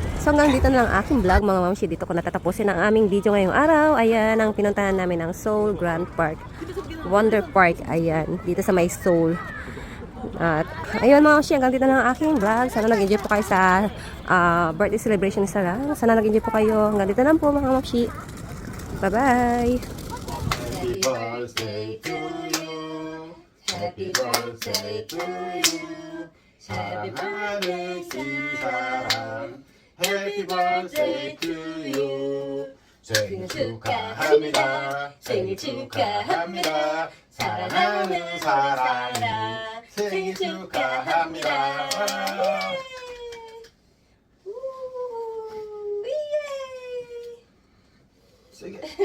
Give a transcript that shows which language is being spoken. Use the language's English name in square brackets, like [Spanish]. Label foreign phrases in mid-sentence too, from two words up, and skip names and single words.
[Filipino] So hanggang dito na lang aking vlog mga mamshi. Dito ko natatapusin ang aming video ngayong araw. Ayan ang pinuntahan namin ng Seoul Grand Park. Wonder Park, ayan. Dito sa may Seoul. At ayun mga mamshi, hanggang dito na lang aking vlog. Sana nag-enjoy po kayo sa [English] birthday celebration [Filipino] ni Sarah. Sana nag-enjoy po kayo. Hanggang dito lang po mga mamshi. Bye-bye! [English] Happy birthday to you. Happy birthday to you. [Korean] 사랑하는 시사람. [English] Happy birthday to you. [Korean] 생일 축하합니다. 생일 축하합니다. 사랑하는 사람이 생일 축하합니다. 세게.